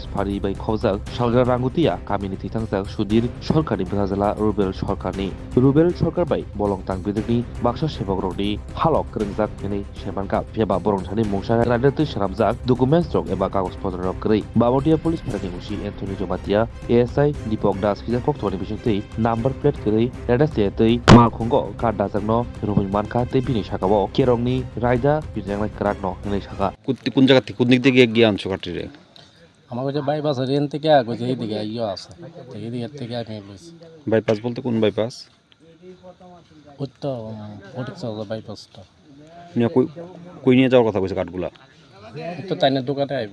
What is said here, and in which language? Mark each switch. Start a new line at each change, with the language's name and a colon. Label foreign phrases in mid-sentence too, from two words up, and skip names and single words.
Kok Borok: फारि बै खवजाक सालग्रा रांगुतिया कम्युनिटि थांजाक सुधीर सरकारनि बाजाला रुबेल सरकार बै बलंतां बिदनि बाक्सा सेबग्रनि हालक रोंजाक हिनै सेमानका फेबा बरंसानि मुंसा रायदोतै सारामजाक डकुमेन्टस रक एबा कागज पत्र रक गै बामटिया पुलिस फारिनि मुसि एन्टनी जमातिया ASI दीपक दास हिजा अक्टोबरनि बिसंतै नाम्बार प्लेट गै रेडासेतै मालखंगो कादाजनो रुबैमानका तै बिनि साकाव केरंनि रायदा बिरनाय क्राक न हिनै साका
Bangla: কোন জায়গা থেকে কোন দিক থেকে গিয়ে আনছো কাঠিরে? আমার কাছে বাইপাস রেন থেকে আগে এইদিকে ইয়ে আছে এইদিকে থেকে আমি লইছি বাইপাস বলতে কোন বাইপাস? ওই তো ফটিকছড়া বাইপাসটা নিয়ে কই নিয়ে যাওয়ার কথা কইছে কাঠগুলা? ওই তো তাইনের দোকানে আইব।